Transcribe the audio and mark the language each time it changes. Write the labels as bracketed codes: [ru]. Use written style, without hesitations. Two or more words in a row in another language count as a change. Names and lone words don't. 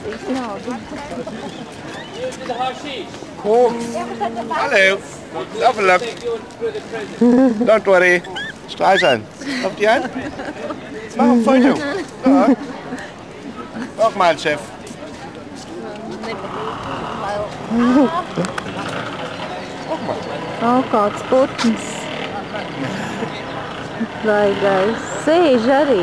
[lv] naudu. [en] Hello. Have a look. Don't worry. [de] Streisand. Auf die Hand. Mach ein Foto. Ja. Auch mal, Chef. [lv] O, kāds putns. Baigais. Sēž arī.